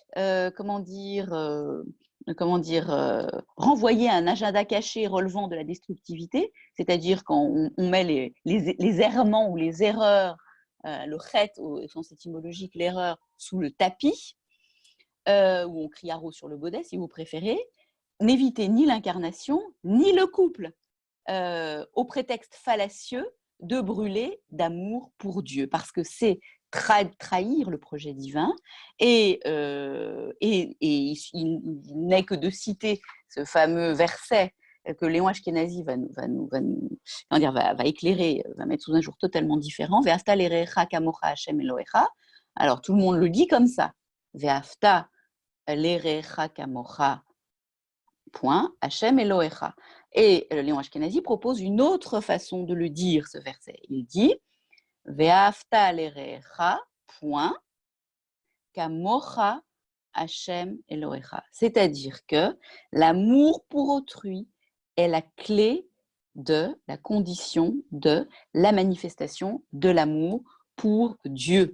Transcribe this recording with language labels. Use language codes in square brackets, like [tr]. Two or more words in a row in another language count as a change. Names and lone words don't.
[fr] renvoyer à un agenda caché relevant de la destructivité, c'est-à-dire quand on met les errements ou les erreurs, le chet au sens étymologique, l'erreur, sous le tapis, où on crie haro sur le baudet, si vous préférez, n'évitez ni l'incarnation, ni le couple, au prétexte fallacieux de brûler d'amour pour Dieu, parce que c'est trahir le projet divin, et il n'est que de citer ce fameux verset que Léon Ashkenazi va éclairer, va mettre sous un jour totalement différent. [he] ואהבת לרעך כמוך השם אלהיך. [fr] Alors tout le monde le dit comme ça. [he] ואהבת לרעך כמוך. Point, השם אלהיך. [fr] Et Léon Ashkenazi propose une autre façon de le dire, ce verset. Il dit [he] ואהבת לרעך, [fr] point, [he] כמוך השם אלהיך. [fr] C'est-à-dire que l'amour pour autrui est la clé de la condition de la manifestation de l'amour pour Dieu.